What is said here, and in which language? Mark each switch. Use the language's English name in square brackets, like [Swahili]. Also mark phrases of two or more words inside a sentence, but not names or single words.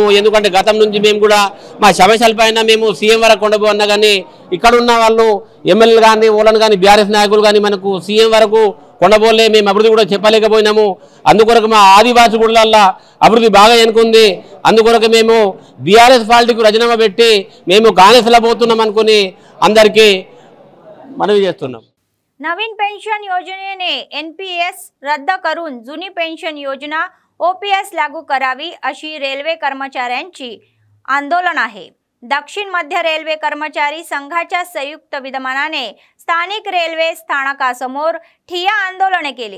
[Telugu] ఎందుకంటే గతం నుంచి మేము కూడా మా సమస్యల పైన మేము సీఎం వరకు కొండపో అన్నా కానీ ఇక్కడ ఉన్న వాళ్ళు ఎమ్మెల్యేలు కానీ ఓలను కానీ బీఆర్ఎస్ నాయకులు కానీ మనకు సీఎం వరకు కొండపోలే మేము అభివృద్ధి కూడా చెప్పలేకపోయినాము. అందుకొరకు మా ఆదివాసీ గుళ్ళల్లో అభివృద్ధి బాగా ఎన్నుకుంది. అందుకొరకు మేము బీఆర్ఎస్ పార్టీకి రాజీనామా పెట్టి మేము కాంగ్రెస్లో పోతున్నాం అనుకుని అందరికీ మనవి చేస్తున్నాం. [Marathi] नवीन पेन्शन योजनेने NPS रद्द करून जुनी पेन्शन योजना OPS लागू करावी अशी रेल्वे कर्मचाऱ्यांची आंदोलन आहे. दक्षिण मध्य रेल्वे कर्मचारी संघाच्या संयुक्त विद्यमानाने स्थानिक रेल्वे स्थानकासमोर ठिय्या आंदोलने केली.